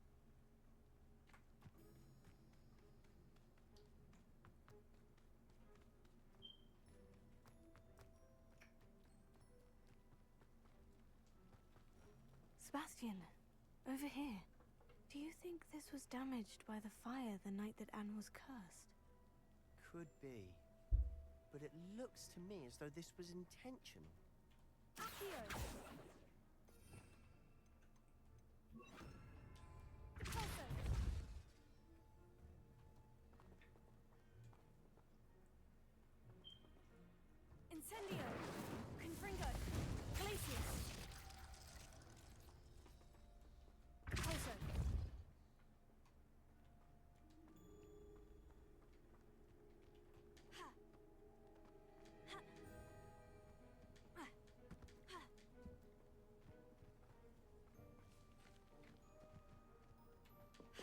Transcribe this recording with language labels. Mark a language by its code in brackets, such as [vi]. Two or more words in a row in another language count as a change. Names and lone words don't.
[en] Sebastian, over here. Do you think this was damaged by the fire the night that Anne was cursed? Could be. But it looks to me as though this was intentional. Accio! Incendio! Confringo! Glacius! Pulso! Ha! Ha! Ah! Ha! Ha!